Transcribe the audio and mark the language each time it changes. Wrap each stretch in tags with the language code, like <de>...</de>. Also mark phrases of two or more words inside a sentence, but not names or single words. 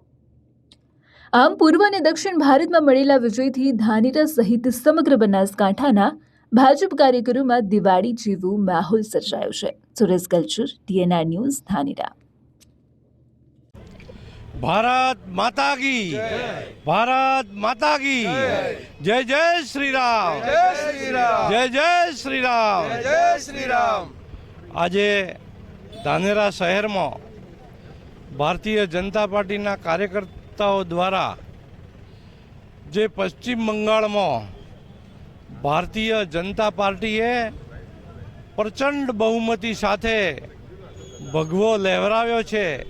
<gu>આમ પૂર્વ અને દક્ષિણ ભારતમાં મળેલા વિજયથી ધાનેરા સહિત સમગ્ર બનાસકાંઠાના ભાજપ કાર્યકરોમાં દિવાળી જેવો માહોલ સર્જાયો છે. સુરેશ કલ્ચર, ડીએનઆર ન્યૂઝ, ધાનેરા.</gu> <hi>भारत माता की भारत माता की जय जय श्री राम जय जय श्री राम</hi> <gu>આજે ધાનેરા શહેરમાં ભારતીય જનતા પાર્ટીના કાર્યકર્તાઓ દ્વારા જે પશ્ચિમ બંગાળમાં ભારતીય જનતા પાર્ટીએ પ્રચંડ બહુમતી સાથે ભગવો લહેરાવ્યો છે.</gu>